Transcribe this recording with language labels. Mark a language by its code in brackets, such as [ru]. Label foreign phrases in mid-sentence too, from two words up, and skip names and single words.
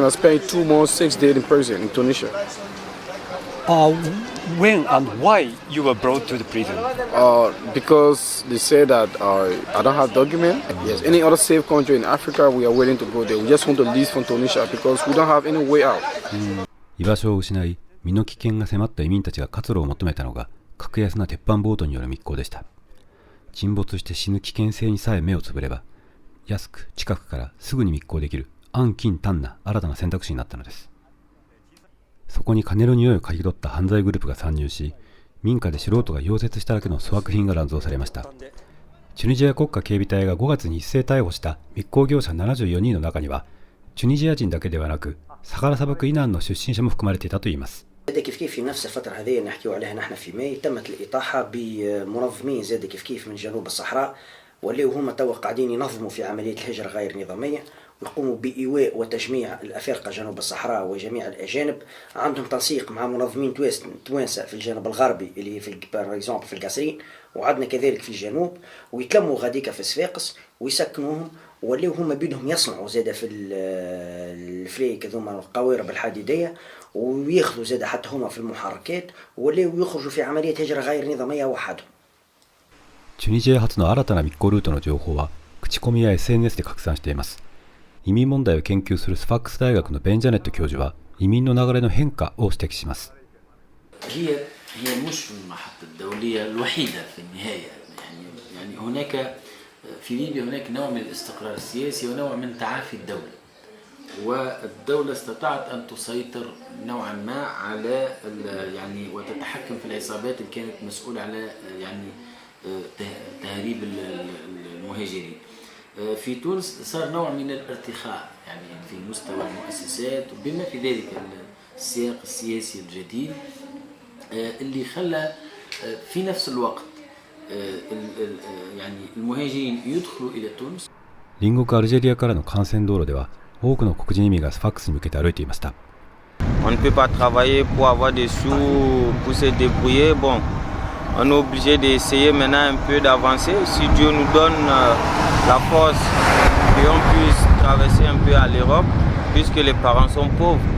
[en] I spent 2 months, 6 days in prison in Tunisia. When and why you were brought to the prison? Because they said that I don't have document. Yes, any other safe country in Africa, we are willing to go there. We just want to leave from Tunisia because we don't have any way out. [ja] 居場所を失い、身の危険が迫った移民たちが活路を求めたのが格安な鉄板ボートによる密航でした。沈没して死ぬ危険性にさえ目をつぶれば、安く近くからすぐに密航できる安近短な新たな選択肢になったのです。そこに金の匂いを嗅ぎ取った犯罪グループが参入し、民家で素人が溶接しただけの粗悪品が乱造されました。チュニジア国家警備隊が5月に一斉逮捕した密航業者74人の中には、チュニジア人だけではなく、サハラ砂漠以南の出身者も含まれていたといいます。 [ar] كيف كيف في نفس الفترة هذه نحكيو عليها نحن في ماي تمت الإطاحة بمنظمين زاد كيف كيف من جنوب الصحراء واللي هما توا قاعدين ينظموا في عملية الهجرة غير نظامية ويقوموا بإيواء وتجميع الأفارقة جنوب الصحراء وجميع الأجانب عندهم تنسيق مع منظمين توانسة في الجانب الغربي اللي في في القصرين وعندنا كذلك في الجنوب ويتلموا غاديكا في صفاقس ويسكنوهم واللي هما بيدهم يصنعوا زاد في الفريك هذوما القوارب الحديدية وياخذوا زاد حتى هما في المحركات واللي يخرجوا في عملية هجرة غير نظامية وحدهم. [ja] チュニジア初の新たな密航ルートの情報は口コミや SNS で拡散しています。移民問題を研究するスファックス大学のベン・ジャネット教授は移民の流れの変化を指摘します。 [ar] هي مش المحطة الدولية الوحيدة في النهاية يعني هناك في ليبيا هناك نوع من الاستقرار السياسي ونوع من تعافي الدولة والدولة استطاعت أن تسيطر نوعا ما على يعني وتتحكم في العصابات اللي كانت مسؤولة على يعني تهريب المهاجرين. في تونس صار نوع من الارتخاء يعني في مستوى المؤسسات وبما في ذلك السياق السياسي الجديد اللي خلى في نفس الوقت يعني المهاجرين يدخلوا إلى تونس. [ja] 隣国アルジェリアからの幹線道路では多くの黒人移民がスファックスに向けて歩いていました。 [fr] On ne peut pas travailler pour avoir des sous, pour se débrouiller. Bon, on est obligé d'essayer maintenant un peu d'avancer. Si Dieu nous donne la force qu'on puisse traverser un peu à l'Europe, puisque les parents sont pauvres.